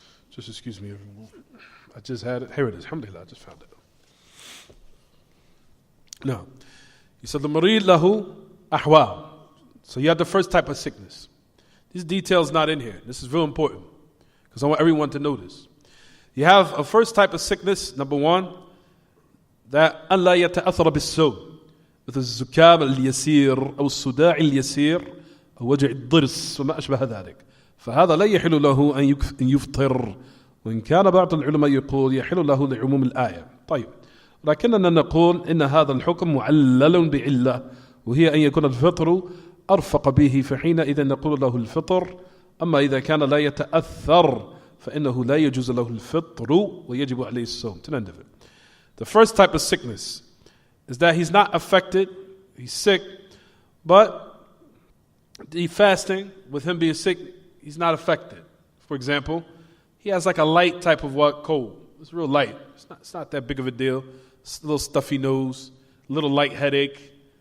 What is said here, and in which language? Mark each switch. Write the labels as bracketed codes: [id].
[en] Just excuse me, everyone. I just had it. Here it is. Alhamdulillah, I just found it. Now, he said, the marid lahu ahwa. So you have the first type of sickness. This detail is not in here. This is real important because I want everyone to know this. You have a first type of sickness, number 1, that [ar] أَلَّا يَتَأَثَرَ بِالسَّوْمِ مثل الزكام اليسير أو الصداع اليسير أو وجع الضرس وما أشبه ذلك. فهذا لا يحل له أن يفطر وإن كان بعض العلماء يقول يحل له لعموم الآية. طيب. ولكننا نقول إن هذا الحكم معلل بعلة وهي أن يكون الفطر أرفق به فحينئذ نقول له الفطر أما إذا كان لا يتأثر فإنه لا يجوز له الفطر ويجب عليه الصوم. [en] To the end of it. The first type of sickness is that he's not affected, he's sick, but the fasting, with him being sick, he's not affected. For example, he has like a light type of cold. It's real light. It's not that big of a deal. It's a little stuffy nose, a little light headache.